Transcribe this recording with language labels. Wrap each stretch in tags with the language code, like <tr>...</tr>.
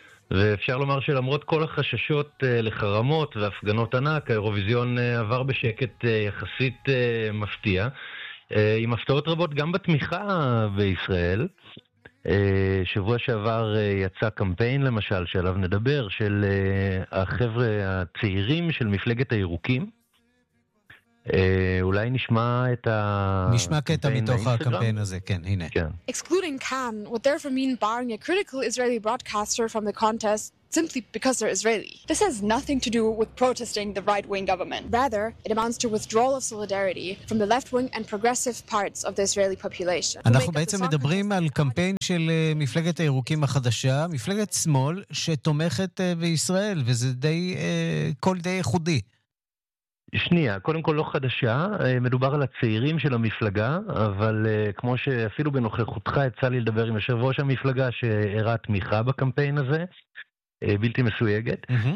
<he>ואפשר לומר שלמרות כל החששות לחרמות והפגנות ענק, האירוויזיון עבר בשקט יחסית מפתיע, עם הפתעות רבות גם בתמיכה בישראל. שבוע שעבר יצא קמפיין, למשל, שעליו נדבר, של החבר'ה הצעירים של מפלגת הירוקים. אולי נשמע את ה... נשמע קטע מתוך הקמפיין הזה, כן, הנה. כן.</he> <en>Excluding Khan would therefore mean barring a critical Israeli broadcaster from the contest simply because they're Israeli. This has nothing to do with protesting the right-wing government. Rather, it amounts to withdrawal of solidarity from the left-wing and progressive parts of the Israeli population.</en> <he>אנחנו בעצם מדברים על קמפיין של מפלגת הירוקים החדשה, מפלגת שמאל שתומכת בישראל, וזה די, כל די ייחודי. שנייה, קודם כל לא חדשה, מדובר על הצעירים של המפלגה, אבל כמו שאפילו בנוכחותך יצא לי לדבר עם יושב ראש המפלגה שהראה תמיכה בקמפיין הזה, בלתי מסויגת.</he>